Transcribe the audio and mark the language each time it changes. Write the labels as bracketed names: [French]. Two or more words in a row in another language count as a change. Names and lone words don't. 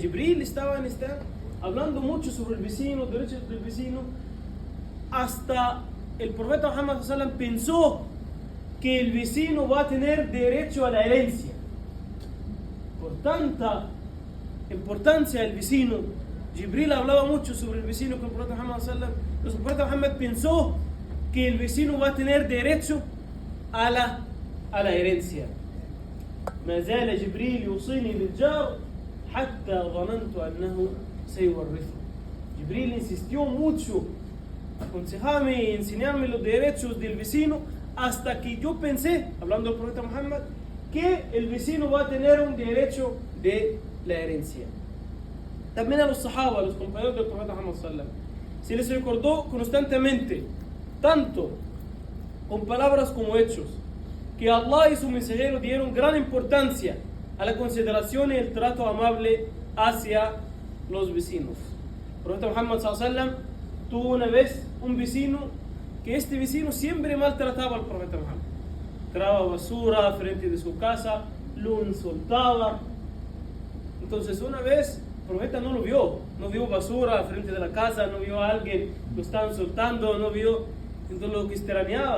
[Spanish] Jibril estaba hablando mucho sobre el vecino, derechos del vecino, hasta el profeta Muhammad pensó que el vecino va a tener derecho a la herencia. Por tanta importancia del vecino, Jibril hablaba mucho sobre el vecino con el profeta Muhammad. El profeta Muhammad pensó que el vecino va a tener derecho a la herencia. [Arabic] ما زال جبريل يوصيني بالجار حتى ظننت أنه سيورثه. [Spanish] Jibril insistió mucho, aconsejarme y enseñarme los derechos del vecino, hasta que yo pensé, hablando del profeta Muhammad, que el vecino va a tener un derecho de la herencia. También a los sahaba, los compañeros del profeta Muhammad, se les recordó constantemente tanto con palabras como hechos, que Allah y su mensajero dieron gran importancia a la consideración y el trato amable hacia los vecinos. El profeta Muhammad [Arabic] صلى الله عليه وسلم [Spanish] tuvo una vez un vecino que este vecino siempre maltrataba al profeta Muhammad. Tiraba basura frente de su casa, lo insultaba. Entonces una vez el profeta no vio basura frente de la casa, no vio a alguien lo estaba insultando, no vio, entonces lo que extrañaba.